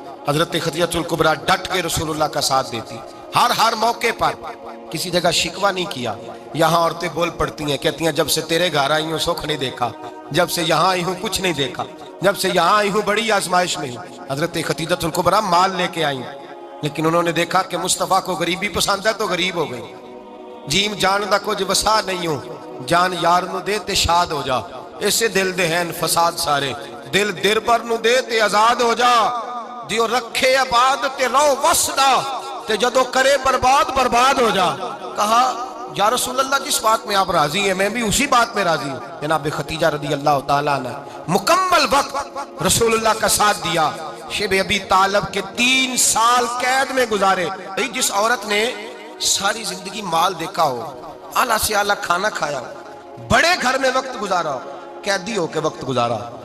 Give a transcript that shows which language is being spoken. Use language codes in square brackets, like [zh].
[ur] حضرت خدیجہ الکبریٰ ڈٹ کے رسول اللہ کا ساتھ دیتی, ہر موقع پر کسی جگہ شکوہ نہیں کیا. یہاں عورتیں بول پڑتی ہیں, کہتی ہیں جب سے تیرے گھر آئی ہوں سکھ نہیں دیکھا, جب سے یہاں آئی ہوں کچھ نہیں دیکھا, جب سے یہاں آئی ہوں بڑی آزمائش میں ہوں. حضرت خدیجہ الکبریٰ مال لے کے آئی, لیکن انہوں نے دیکھا کہ مصطفیٰ کو غریبی پسند ہے تو غریب ہو گئی. [pa] جیم جان دا کچھ وسا نہیں ہوں, جان یار نو دے تے شاد ہو جا, اسے دل دے ہیں فساد سارے, دل دربر نو دے تے آزاد ہو جا, دیو رکھے آباد تے رو وسدا, تے جدو کرے برباد ہو جا. [ur] کہا یا رسول اللہ جس بات میں آپ راضی ہیں میں بھی اسی بات میں راضی ہوں. جناب خدیجہ رضی اللہ تعالیٰ نے مکمل وقت رسول اللہ کا ساتھ دیا. شیب ابی طالب کے 3 سال قید میں گزارے. جس عورت نے ساری زندگی مال دیکھا ہو, اعلیٰ سے اعلیٰ کھانا کھایا ہو, بڑے گھر میں وقت گزارا ہو, قیدی ہو کے وقت گزارا.